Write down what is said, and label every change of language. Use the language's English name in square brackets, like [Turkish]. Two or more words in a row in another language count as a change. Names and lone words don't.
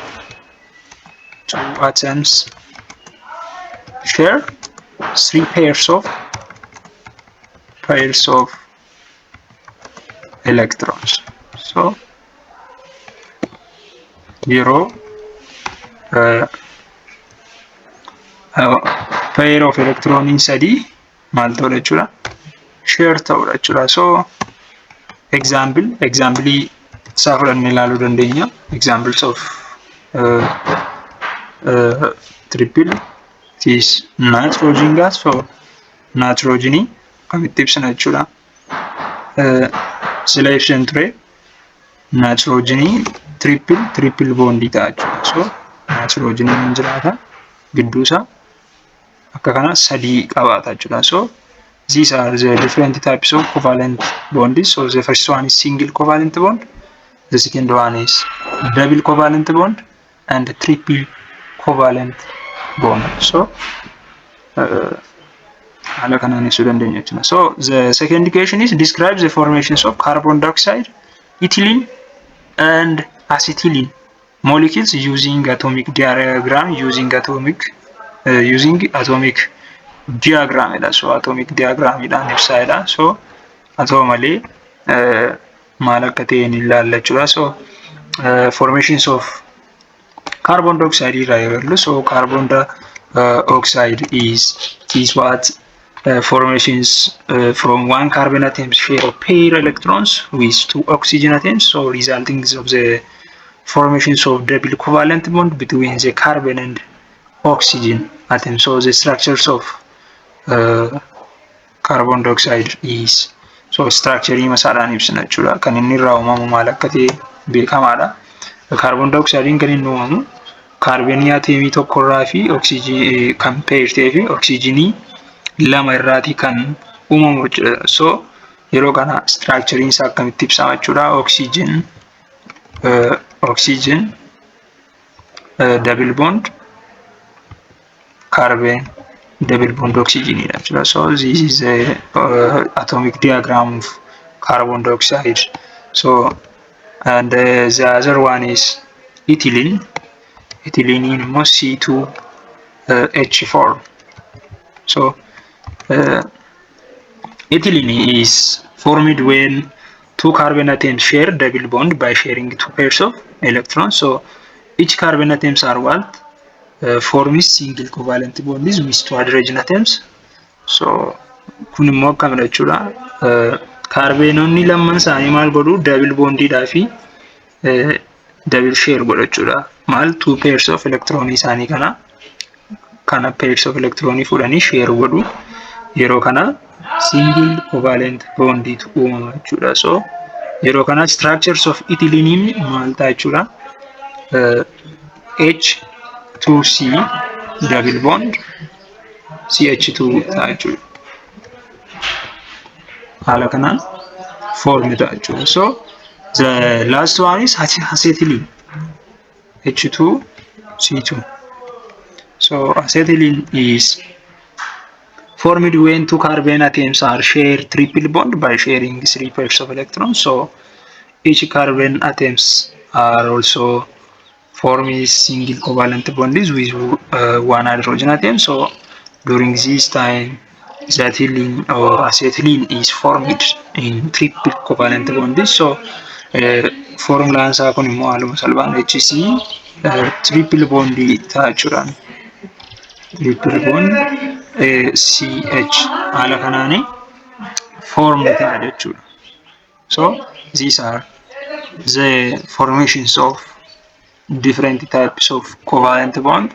[English] Two atoms share three pairs of electrons. So zero pair of electron inside [Oromo] malto jechuudha. Share ta'udha jechuudha. So example isaa fudhannee ilaaluu dandeenya. [English] Examples of triple is nitrogen gas. [Oromo] So nitrogen akkamitti ibsina jechuudha. Sila ibsan ture [English] nitrogen triple bond [Oromo] ta'a jechuudha. So nitrogen hin jiraata gidduu isaa akka kana sadii qabaata jechuudha. [English] So these are the different types of covalent bonds. So the first one is single covalent bond, the second one is double covalent bond, and triple covalent bond. So so the second equation is describes the formations of carbon dioxide, ethylene, and acetylene molecules using atomic diagram. So atomic diagram ibsaadha. [Oromo] So atomally maal akka ta'een ilaalla jechuudha. [English] So formations of carbon dioxide irraa. So carbon dioxide is what formations from one carbon atom share of pair electrons with two oxygen atoms, so resulting of the formations of double covalent bond between the carbon and oxygen atoms. So the structures of carbon dioxide is so structure [Oromo] masaadhaan ibsina jechuudha. Kan inni irraa uumamu maal akka ta'e beekamaadha. [English] Carbon dioxide [Oromo] kan inni uumamu kaarboonii atomii tokko irraa fi oksijiinii kan pair ta'ee fi oksijiinii lama irraati kan uumamu jechuudha. So yeroo kana structure isaa akkamitti ibsama jechuudha. [English] Oxygen double bond carbon double bond oxygen jechuudha. So this is a atomic diagram of carbon dioxide. So and the other one is ethylene. Ethylene in C2H4. So ethylene is formed when two carbon atoms share double bond by sharing two pairs of electrons. So each carbon atoms are what forms single covalent bonds with two hydrogen atoms. [Oromo] So kun immoo akkam jechuudha. Kaarboononni lamman isaanii maal godhu double bondidhaa fi double share godhu jechuudha. Maal [English] two pairs of electron [Oromo] isaanii kana [English] pairs of electron [Oromo] fudhanii share godhu. Yeroo kana [English] single covalent bond [Oromo] tu uumama jechuudha. So yeroo kana [English] structures of ethylene [Oromo] maal ta'a jechuudha. [English] H2C double bond CH2 [Oromo] ta'a jechuudha. Haala kanaan form ta'a jechuudha. [English] So the last one is acetylene H2C2. So acetylene is formed when two carbon atoms are share triple bond by sharing three pairs of electrons. So each carbon atoms are also forming single covalent bonds with one hydrogen atom. So during this time, the ethylene or acetylene is formed in triple covalent bonds. [Oromo] So formula isaa kun immoo haaluma salphaan [English] HC triple bond [Oromo] ta'a jechuudha. [English] Triple bond CH [Oromo] haala kanaani form ta'a jechuudha. [English] So these are the formations of different types of covalent bond.